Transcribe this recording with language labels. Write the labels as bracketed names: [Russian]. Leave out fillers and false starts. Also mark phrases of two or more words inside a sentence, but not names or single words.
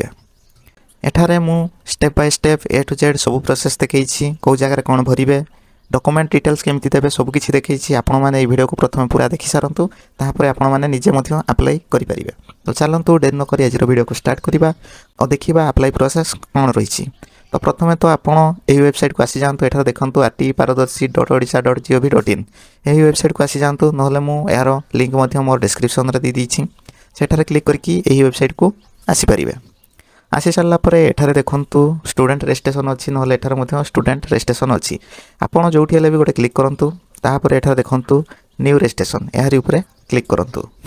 [Odia] ଏଠାରେ ମୁଁ [English] step by step A to Z [Odia] ସବୁ ପ୍ରୋସେସ୍ ଦେଖେଇଛି, କେଉଁ ଜାଗାରେ କ'ଣ ଭରିବେ, [English] document details [Odia] କେମିତି ଦେବେ, ସବୁକିଛି ଦେଖେଇଛି। ଆପଣମାନେ ଏହି ଭିଡ଼ିଓକୁ ପ୍ରଥମେ ପୁରା ଦେଖିସାରନ୍ତୁ, ତାପରେ ଆପଣମାନେ ନିଜେ ମଧ୍ୟ ଆପ୍ଲାଏ କରିପାରିବେ। ତ ଚାଲନ୍ତୁ ଡେରି ନକରି ଆଜିର ଭିଡ଼ିଓକୁ ଷ୍ଟାର୍ଟ କରିବା ଓ ଦେଖିବା [English] apply process [Odia] କ'ଣ ରହିଛି। ତ ପ୍ରଥମେ ତ ଆପଣ ଏହି ୱେବସାଇଟ୍କୁ ଆସିଯାଆନ୍ତୁ। ଏଠାରେ ଦେଖନ୍ତୁ rtparadharshi.odisha.gov.in ଏହି ୱେବସାଇଟ୍କୁ ଆସିଯାଆନ୍ତୁ, ନହେଲେ ମୁଁ ଏହାର ଲିଙ୍କ୍ ମଧ୍ୟ ମୋର ଡିସ୍କ୍ରିପ୍ସନ୍ରେ ଦେଇଦେଇଛି। ସେଠାରେ କ୍ଲିକ୍ କରିକି ଏହି ୱେବସାଇଟ୍କୁ ଆସିପାରିବେ। ଆସି ସାରିଲା ପରେ ଏଠାରେ ଦେଖନ୍ତୁ [English] student registration [Odia] ଅଛି, ନହେଲେ ଏଠାରେ ମଧ୍ୟ [English] student registration [Odia] ଅଛି। ଆପଣ ଯେଉଁଠି ହେଲେ ବି ଗୋଟେ କ୍ଲିକ୍ କରନ୍ତୁ। ତାପରେ ଏଠାରେ ଦେଖନ୍ତୁ [English] new registration, [Odia] ଏହାରି ଉପରେ କ୍ଲିକ୍ କରନ୍ତୁ।